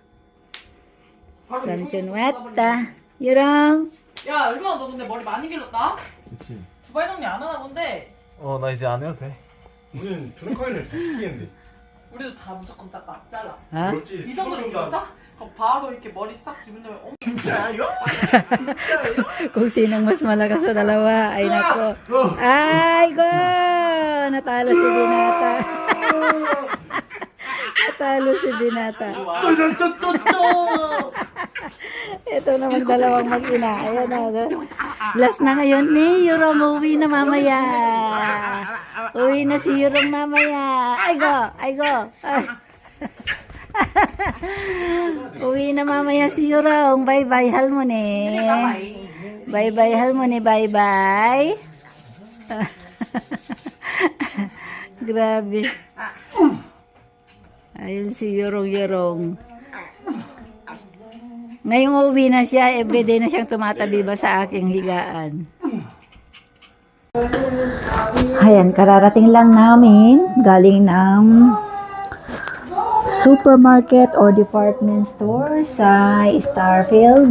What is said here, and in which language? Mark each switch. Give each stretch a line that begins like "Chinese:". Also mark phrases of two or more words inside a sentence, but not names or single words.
Korean: Samchonwata. Yurong. 야, 얼마나 너 근데 머리 많이 길렀다? 그치. 두발 정리 안 하나 본데? 나 이제 안 해도 돼. 우리는 트렁카인을 다 시키는데. 우리도 다 무조건 딱 잘라. 어? 그렇지. 이 정도로 길렀다? 그럼 바로 이렇게 머리 싹 집은 다음에 엄청 진짜 이거?
Filipino: Kung sinong mas malakas sa dalawa. Ay nako. Ay ko! Natalo si Binata. Natalo si Binata. Ito naman dalawang mag-ina. Ayan na. Last na ngayon ni Yurong. Uwi na mamaya. Uwi na si Yurong mamaya. Ay go. Uwi na mamaya si Yorong. Bye-bye, Halmoni. Bye-bye, Halmoni. Bye-bye. Grabe. Ayun si Yorong. Ngayong uwi na siya, everyday na siyang tumatabi ba sa aking higaan. Ayan, kararating lang namin galing ng
English: supermarket or department store
Filipino: sa Starfield.